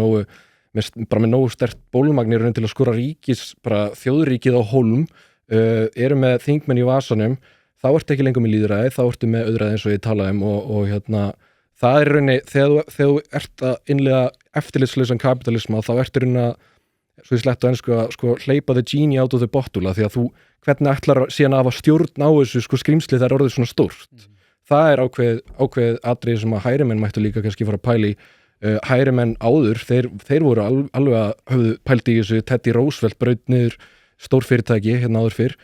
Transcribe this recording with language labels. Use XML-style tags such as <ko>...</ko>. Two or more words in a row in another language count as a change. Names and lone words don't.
<is>með nógu sterkt bólmagnir til að skora bara þjóðríkið á hólm, eru með þingmenn í vasanum, þá ertu ekki lengur með lýðræði, þá ertu með auðræði eins og ég talaði og hérna, það er rauninni, þegar þú ert að innlega eftirlitslausan kapitalisma, þá ertu rauninni að, svo ég slettu að hleypa</is> <en>the genie out of the bottle,</en> <is>því að þú, hvernig ætlar síðan að hafa stjórn á þessu skrimsli þegar orðið svona stórt. Það er ákveð atriði sem að hægrimenn mættu líka kannski fara að pæli. Hægrimenn áður, þeir voru alveg að höfðu pælt í þessu, Teddy Roosevelt braut niður stórfyrirtæki hérna áður fyrr.</is>